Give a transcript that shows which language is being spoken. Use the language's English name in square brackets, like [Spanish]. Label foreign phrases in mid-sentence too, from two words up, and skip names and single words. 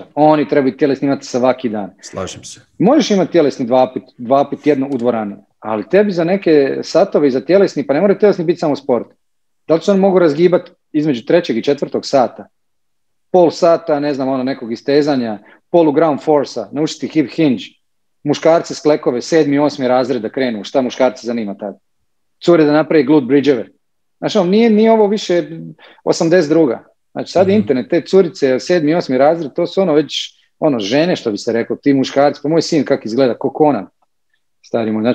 [Croatian] Oni trebaju tjelesni imati svaki dan. Slažem se. Možeš imati tjelesni 2 puta tjedno u dvorani, ali tebi za neke satove i za tjelesni, pa ne mora tjelesni biti samo sport. Da li se on mogu razgibati između 3. i 4. sata? Pol sata, ne znam, nekog istezanja, polu [English] ground force-a, [Croatian] naučiti [English] hip hinge, [Croatian] muškarci s klekove, 7. i 8. razred da krenu, šta muškarci zanima tada? Cure da napravi [English] glute bridgeove. [Croatian] Znači, nije ovo više 82. Znači, sad internet, te curice, 7. i 8. razred, to su već žene, što bi se reklo, ti muškarci, pa moj sin kak izgleda, ko Conan, stari moj.